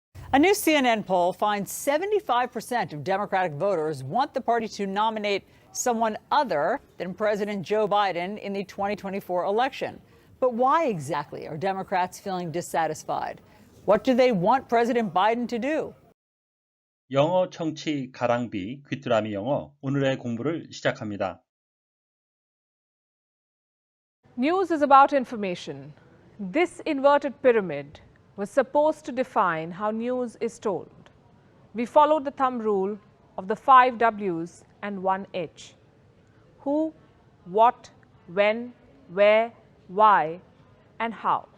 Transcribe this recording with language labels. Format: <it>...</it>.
<en>A new CNN poll finds 75% of Democratic voters want the party to nominate someone other than President Joe Biden in the 2024 election. But why exactly are Democrats feeling dissatisfied? What do they want President Biden to do?</en> <ko>영어 청취 가랑비 귀뚜라미 영어 오늘의 공부를 시작합니다.</ko> <en>News is about information. This inverted pyramid was supposed to define how news is told. We followed the thumb rule of the 5 W's and 1 H. Who, what, when, where, why, and how.</en>